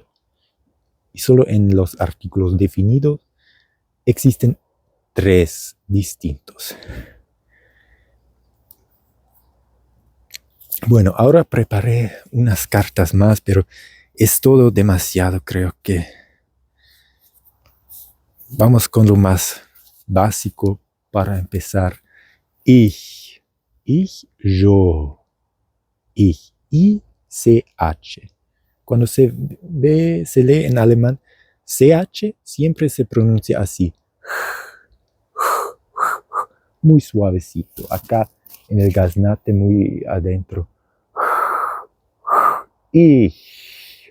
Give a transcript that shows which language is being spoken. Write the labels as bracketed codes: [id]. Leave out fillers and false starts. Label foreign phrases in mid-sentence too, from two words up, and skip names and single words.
[es] Y solo en los artículos definidos existen 3 distintos. Bueno, ahora preparé unas cartas más, pero es todo demasiado, creo que. Vamos con lo más básico para empezar. Ich, yo. Ich, I-C-H. Cuando se lee en alemán, CH siempre se pronuncia así. Muy suavecito. Acá en el gaznate muy adentro. Ich.